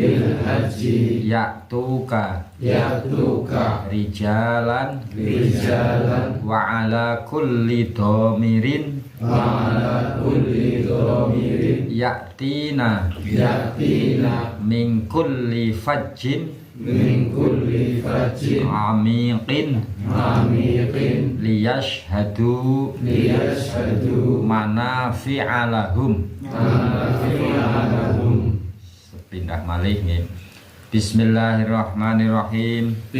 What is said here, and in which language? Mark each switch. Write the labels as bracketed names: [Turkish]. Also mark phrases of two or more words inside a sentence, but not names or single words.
[Arabic] يأتوك رجالا وعلى كل ضامر يأتين من كل فج عميق ليشهدوا منافع لهم. [Javanese] Pindah malih nggih. [Arabic] Bismillahirrahmanirrahim.